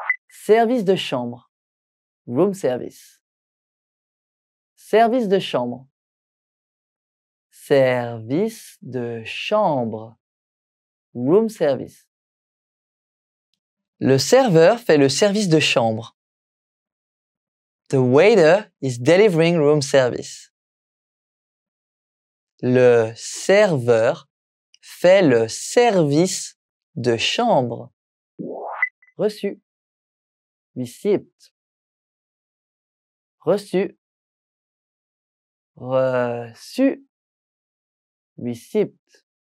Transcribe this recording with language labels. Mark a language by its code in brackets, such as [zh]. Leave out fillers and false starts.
[fr] Service de chambre. Room service. Service de chambre. Service de chambre. Room service. Le serveur fait le service de chambre. [en] The waiter is delivering room service. [fr] Le serveur fait le service de chambre. Reçu. Receipt. Reçu. Reçu. Receipt.